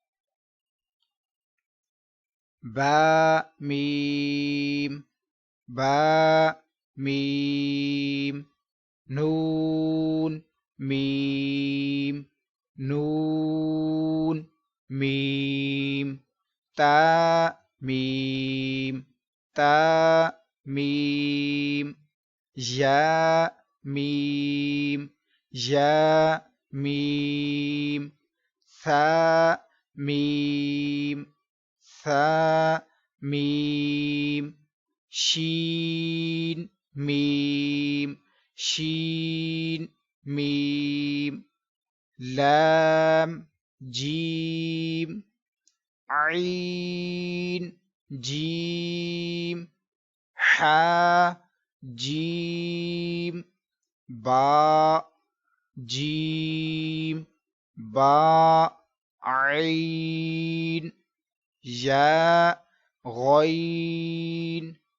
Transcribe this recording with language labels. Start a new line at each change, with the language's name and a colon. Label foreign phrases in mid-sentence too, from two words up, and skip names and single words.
Arabic: با میم با میم نون میم نون میم تا میم تا میم یا میم یا میم ثا میم ثا میم شین میم شین میم لام جیم عین جیم حا جیم با جیم با عین یا غین